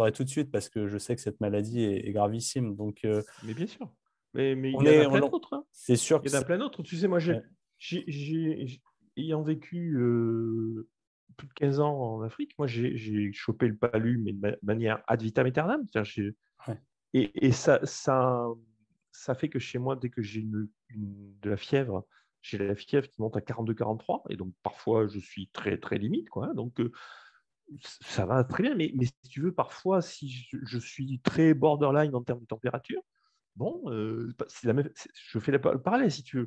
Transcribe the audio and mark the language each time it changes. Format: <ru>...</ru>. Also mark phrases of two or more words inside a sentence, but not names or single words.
<fr>prendrais tout de suite parce que je sais que cette maladie est gravissime. Donc, mais bien sûr. Mais il on y en a est, plein d'autres. Hein. c'est sûr Il que y en a plein d'autres. Tu sais, moi, ouais. ayant vécu plus de 15 ans en Afrique, moi, j'ai chopé le palu, mais de manière</fr> <la>ad vitam aeternam.</la> <fr>Ouais. Et ça fait que chez moi, dès que j'ai de la fièvre, j'ai la fièvre qui monte à 42-43, et donc parfois, je suis très, très limite, quoi. Hein. Donc, ça va très bien, mais si tu veux, parfois, si je suis très borderline en termes de température, bon, je fais le parallèle, si tu veux.</fr>